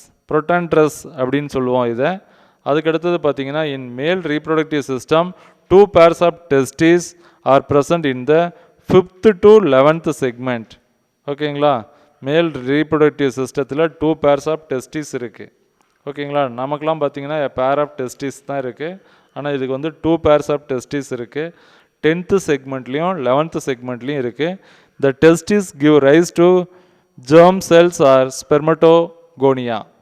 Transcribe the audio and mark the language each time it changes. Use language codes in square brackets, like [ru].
[ta] ப்ரொட்டன்ட்ரஸ் அப்படின்னு சொல்லுவோம் இதை. அதுக்கடுத்தது பார்த்தீங்கன்னா [en] In male reproductive system 2 pairs of testes are present in the 5th to 11th segment. [ta] ஓகேங்களா? மேல் ரீப்ரொடக்டிவ் சிஸ்டத்தில் 2 pairs of testes இருக்குது. ஓகேங்களா? நமக்கெல்லாம் பார்த்தீங்கன்னா பேர் ஆஃப் டெஸ்டிஸ் தான் இருக்குது, ஆனால் இதுக்கு வந்து 2 pairs of testes இருக்குது. 10th செக்மெண்ட்லேயும் 11th செக்மெண்ட்லேயும் இருக்குது. [en] The testes give rise to germ cells or spermatogonia.